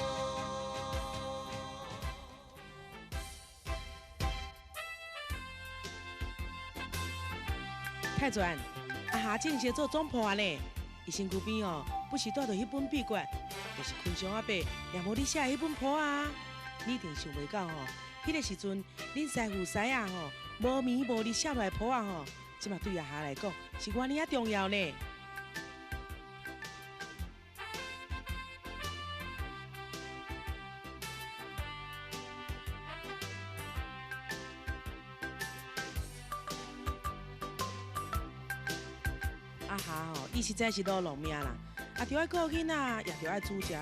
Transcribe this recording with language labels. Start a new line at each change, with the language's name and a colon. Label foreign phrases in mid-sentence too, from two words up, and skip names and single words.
Min Nan Chinese: 太传，阿夏正是做总破呢，伊身躯边哦，不是带着迄本笔卷，就是昆上阿伯念互你写迄本谱啊。你一定想袂到吼，迄个时阵，恁师父师啊吼，无眠无日写落来谱啊吼，即嘛对阿夏来讲是偌尼啊重要呢。阿夏吼，伊实在是劳碌命啦，也着爱顾囡仔，也着爱煮食。